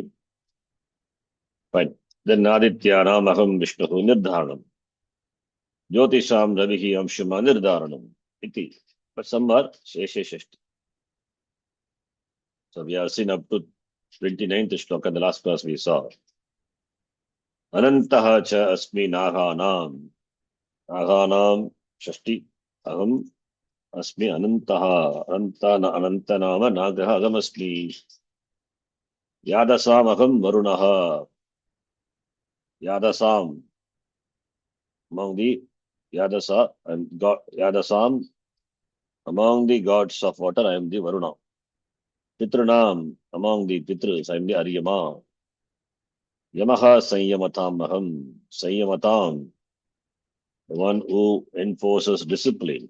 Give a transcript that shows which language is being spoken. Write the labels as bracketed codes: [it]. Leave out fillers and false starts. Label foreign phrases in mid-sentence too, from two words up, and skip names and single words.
[en] Fine. Then [sa] Adityanam Aham Vishnu Nirdharanam. Jyotisham Ravihi Amshuma Nirdharanam. Iti. [en] But some are [sa] Shesha Shashti. [en] So we have seen up to 29th shloka, the last class we saw. [sa] Anantaha cha asmi Naganam. Naganam Shashti. Aham asmi Anantaha. Anantanama Nagaha Agam asmi. Yadasam Aham Varunaha. Yadasam. [en] Among the Yadasa and God, Yadasam, among the gods of water, I am the Varuna. Pitranam, among the Pitras, I am the Aryama. [sa] Yamaha Sanyamatam Maham, Sanyamatam, [en] the one who enforces discipline.